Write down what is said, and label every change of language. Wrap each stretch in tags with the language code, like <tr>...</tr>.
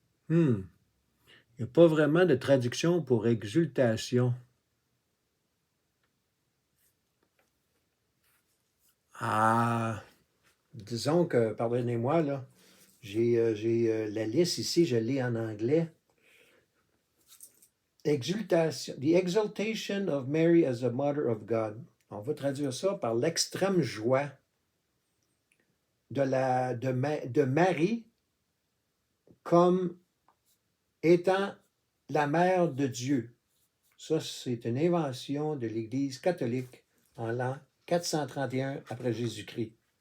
<fr>Il n'y a pas vraiment de traduction pour exultation. Ah, disons que, pardonnez-moi, là, j'ai la liste ici, je l'ai en anglais.</fr> <en>Exultation, the exaltation of Mary as the Mother of God.</en> <fr>On va traduire ça par l'extrême joie de Marie comme étant la mère de Dieu. Ça, c'est une invention de l'Église catholique en l'an 431 après Jésus-Christ.</fr>